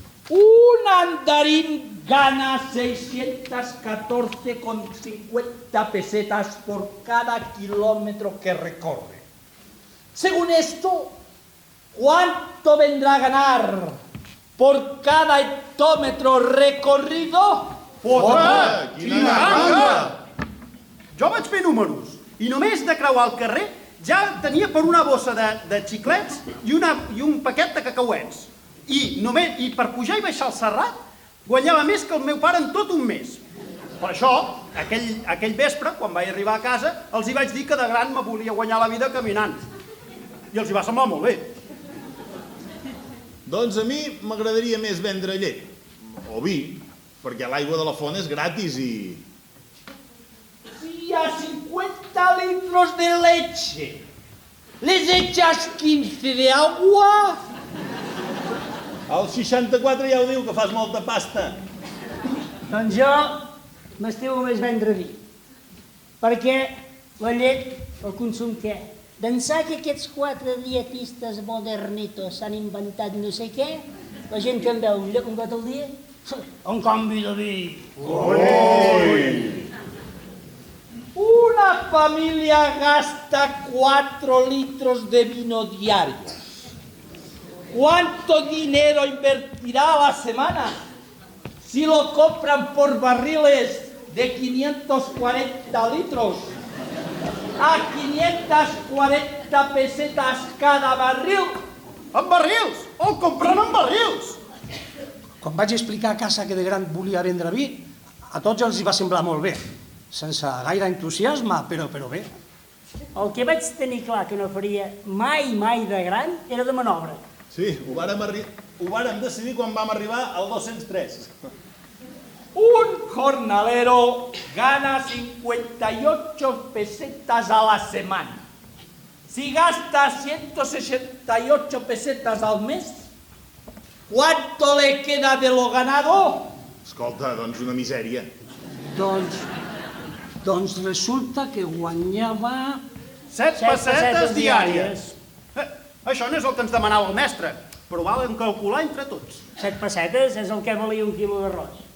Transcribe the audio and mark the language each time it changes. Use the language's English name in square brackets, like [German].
[Spanish] Un andarín gana 614,50 pesetas por cada kilómetro que recorre. Según esto, ¿cuánto vendrá a ganar por cada hectómetro recorrido? [Catalan] Quina ganga! Jo vaig fer números i només de creuar el carrer ja tenia per una bossa de xiclets i un paquet de cacauets. I per pujar i baixar el Serrat guanyava més que el meu pare en tot un mes. Per això, aquell vespre, quan vaig arribar a casa, els hi vaig dir que de gran me volia guanyar la vida caminant. I els hi va semblar molt bé. Doncs a mi m'agradaria més vendre llet, o vi, perquè l'aigua de la font és gratis i... [Spanish] Si a 50 litros de leche les echas 15 de agua... [Catalan] El 64 ja ho diu, que fas molta pasta. Doncs jo m'estimo més vendre vi. Perquè la llet, el consum què? D'ençà que aquests 4 dietistes modernitos s'han inventat no sé què, la gent que en veu un got al dia, un canvi de vi. [Spanish] Una familia gasta 4 litros de vino diarios. ¿Cuánto dinero invertirá a la semana si lo compran por barriles de 540 litros? A 540 pesetas cada barril. [Catalan] En barrils! El compren en barrils! Quan vaig explicar a casa que de gran volia vendre vi, a tots els hi va semblar molt bé, sense gaire entusiasme, però bé. El que vaig tenir clar que no faria mai de gran era de manobra. Sí, ho vàrem decidir quan vam arribar al 203. [Spanish] Un jornalero gana 58 pesetas a la semana. Si gasta 168 pesetas al mes, ¿cuánto le queda de lo ganado? [Catalan] Escolta, doncs una misèria. Doncs resulta que guanyava... 7 pessetes diàries. Això no és el que ens demanava el mestre, però valen calcular entre tots. 7 pessetes és el que valia un quilo d'arròs.